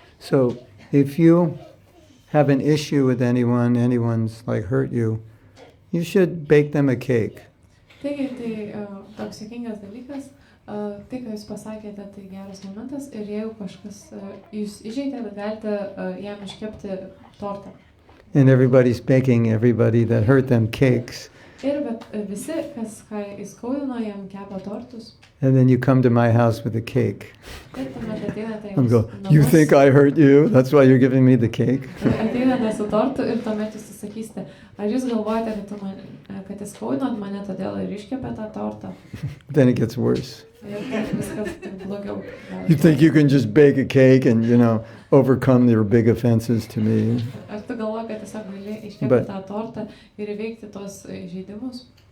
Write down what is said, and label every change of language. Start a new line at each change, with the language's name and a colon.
English: So if you have an issue with anyone's like hurt you, you should bake them a cake.
Lithuanian: Taigi, tai toks sėkmingas dalykas, tai, ką jūs pasakėte, tai geras momentas, ir jeigu kažkas jūs įžeidė, galite jam iškepti tortą.
English: And everybody's baking everybody that hurt them cakes.
Lithuanian: Ir bet visi, kas ką įskaudino, jam kepa tortus.
English: And then you come to my house with a cake.
Lithuanian: Ir tuomet ateinate
English: I'm go, you think I hurt you? That's why you're giving me the cake?
Lithuanian: Ateinate su tortu ir tuomet jūs sakysite, ar jūs galvojate, kad įskaudinot mane, todėl ir iškepė tą tortą?
English: Then it gets worse.
Lithuanian: Ir viskas tik blogiau.
English: You think you can just bake a cake and, overcome your big offenses to me?
Lithuanian: Ar tu galvoji, kad tiesiog gali iškepti tą tortą ir įveikti tos žaidimus?